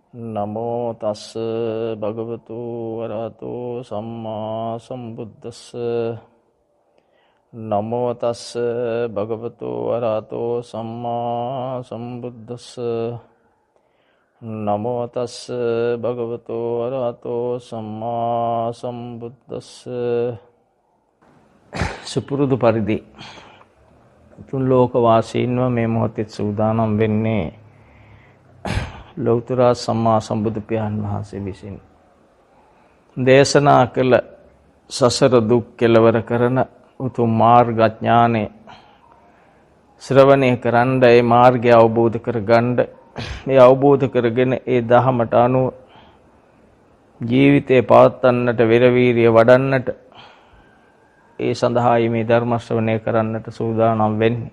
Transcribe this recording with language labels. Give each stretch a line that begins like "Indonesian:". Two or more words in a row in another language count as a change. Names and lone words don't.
Pali: නමෝ තස්ස භගවතු වරහතෝ සම්මා සම්බුද්දස්ස. නමෝ තස්ස භගවතු වරහතෝ සම්මා සම්බුද්දස්ස. නමෝ තස්ස භගවතු වරහතෝ සම්මා සම්බුද්දස්ස.
Sinhala: සුපුරුදු පරිදි තුන් ලෝක වාසීන්ව මේ මොහොතේ සූදානම් වෙන්නේ ලෞතර සම්මා සම්බුදු පියාණන් වහන්සේ විසින් දේශනා කළ සසර දුක් කෙලවර කරන උතුම් මාර්ග ඥානෙ ශ්‍රවණය කරන්න, ඒ මාර්ගය අවබෝධ කරගන්න, ඒ අවබෝධ කරගෙන ඒ දහමට අනුව ජීවිතේ පවත්වන්නට, විරවීරිය වඩන්නට, ඒ සඳහායි මේ ධර්ම ශ්‍රවණය කරන්නට සූදානම් වෙන්නේ.